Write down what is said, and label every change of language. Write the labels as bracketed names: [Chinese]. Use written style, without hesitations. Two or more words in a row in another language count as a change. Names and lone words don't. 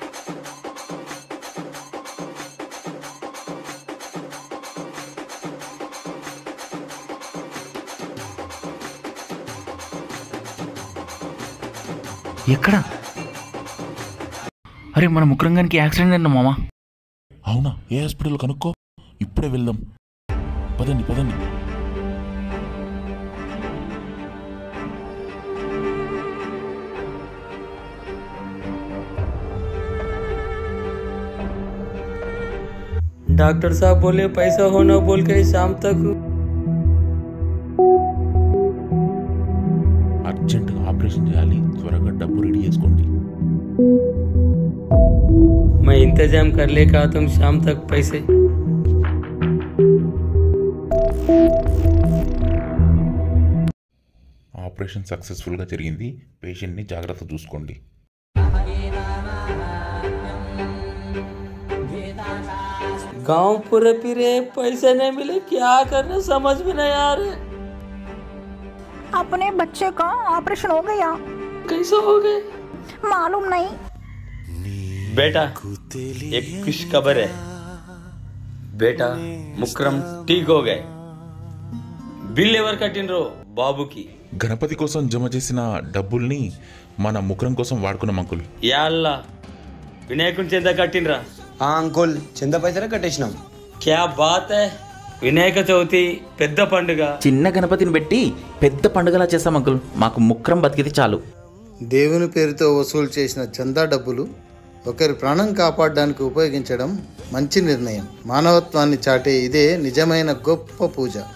[Telugu] ఎక్కడ? అరే మన ముక్రంగానికి యాక్సిడెంట్ అయిందా మామ? అవునా? ఏ హాస్పిటల్ కనుక్కో, ఇప్పుడే వెళ్దాం. పదండి పదండి. [Hindi] डॉक्टर साहब बोले पैसा होना बोल के शाम तक. [Telugu] అర్జెంటుగా ఆపరేషన్ చేయాలి, త్వరగా డబ్బు రెడీ చేసుకోండి. [Hindi] मैं इंतजाम कर लेगा तुम शाम तक पैसे. [Telugu] ఆపరేషన్ సక్సెస్ఫుల్గా జరిగింది. పేషెంట్ని జాగ్రత్త చూసుకోండి. [Hindi] गांव पूरे फिरे, पैसे नहीं मिले, क्या करना समझ में नहीं आ रहे. अपने बच्चे का ऑपरेशन हो गया. कैसे हो गए मालूम नहीं. बेटा एक खुश खबर है. बेटा मुकरम ठीक हो गए. [Telugu] బిల్ ఎవరు కట్టినరో బాబుకి. గణపతి కోసం జమ చేసిన డబ్బుల్ని మన ముక్రం కోసం వాడుకున్నాం అంకుల్. [Arabic] يا الله, [Telugu] వినాయకుని చెంద కట్టినరా? అంకుల్ చంద పైసలే కట్టేసినాం. [Hindi] क्या बात है. [Telugu] వినాయక చవితి పెద్ద పండుగ, చిన్న గణపతిని పెట్టి పెద్ద పండుగలా చేస్తాం అంకుల్. మాకు ముక్రం బతికితే చాలు. దేవుని పేరుతో వసూలు చేసిన చందా డబ్బులు ఒకరి ప్రాణం కాపాడడానికి ఉపయోగించడం మంచి నిర్ణయం. మానవత్వాన్ని చాటే ఇదే నిజమైన గొప్ప పూజ.